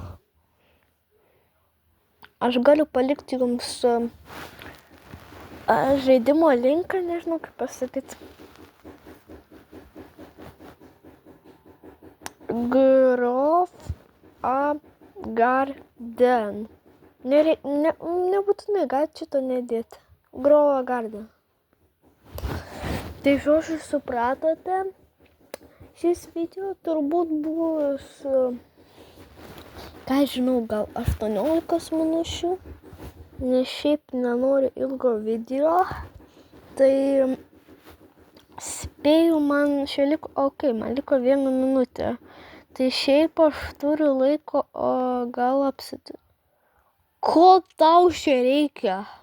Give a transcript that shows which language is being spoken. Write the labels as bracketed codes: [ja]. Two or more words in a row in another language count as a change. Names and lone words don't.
[lt] Aš galiu palikti jums žaidimo linką, nežinau kaip pasakyti. Grove Garden. Nebūtinai galite šito nedėti. Grow a garden. Tai žodžiu, supratote, šis video turbūt bus, ką žinau, gal 18 minučių, nes šiaip nenoriu ilgo video, tai spėju man čia liko, man liko 1 minutė, tai šiaip aš turiu laiko, gal Ko tau čia reikia?